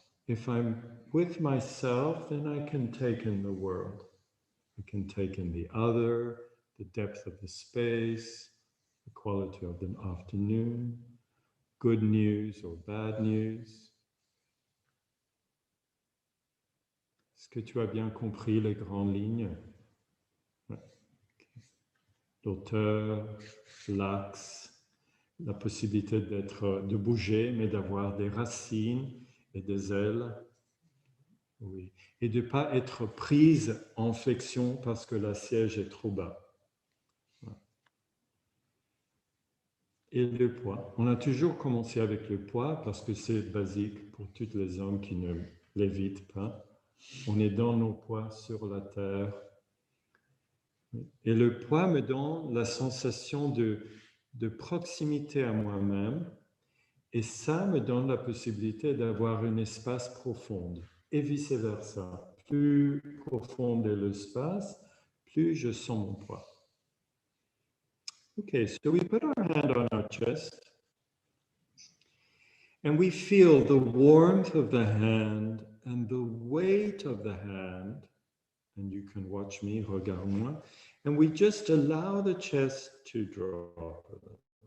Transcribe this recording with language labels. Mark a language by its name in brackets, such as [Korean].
[English] If I'm with myself, then I can take in the world. I can take in the other, the depth of the space, the quality of the afternoon, good news or bad news. [French] Est-ce que tu as bien compris les grandes lignes? Ouais. L'auteur, l'axe, la possibilité de bouger, mais d'avoir des racines et des ailes. Oui. Et de ne pas être prise en flexion parce que la siège est trop bas. Et le poids. On a toujours commencé avec le poids parce que c'est basique pour tous les hommes qui ne l'évitent pas. On est dans nos poids sur la terre. Et le poids me donne la sensation de proximité à moi-même. Et ça me donne la possibilité d'avoir un espace profond. Et vice-versa. Plus profond est l'espace, plus je sens mon poids. [English] Okay, so we put our hand on our chest. And we feel the warmth of the hand and the weight of the hand. And you can watch me, [French] regarde-moi. [English] And we just allow the chest to drop a little.